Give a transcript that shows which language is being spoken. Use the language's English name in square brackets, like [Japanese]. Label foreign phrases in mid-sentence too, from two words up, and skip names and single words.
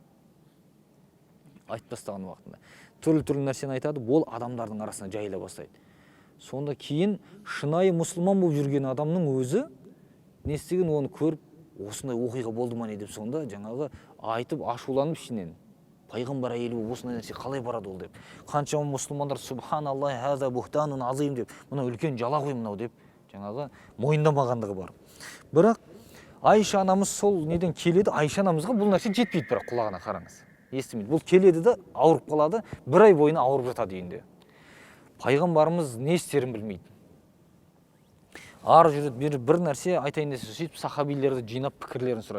[Kazakh] Айтып тастаған уақытында. Түрлі нәрсені айтады, ол адамдардың арасына жайыла бастайды. Сонда кейін шынайы мұсылман болып жүрген адамның өзі не істеген оны көріп, осындай оқиға болды ма не деп сонда жаңағы айтып ашуланып ішінен. Пайғамбар әйелі болып осындай нәрсе қалай барады ол деп. Қаншама мұсылмандар [Arabic] سبحان الله هذا بهتان عظيم [Kazakh] деп, мына үлкен жала ғой мынау деп жаңағы мойындамағандығы бар. Бірақ Айша анамыз сол неден келеді, Айша анамызға бұл нәрсе жетпейді, бірақ құлағына қараңыз. Естімейді. Бұл келеді де ауырып қалады, бір ай бойына ауырып жатады үйінде. Пайғамбарымыз не істерін білмейді. Ары жүреді, бір нәрсе айтайын десе, сөйтіп сахабилерді жинап пікірлерін сұрайды.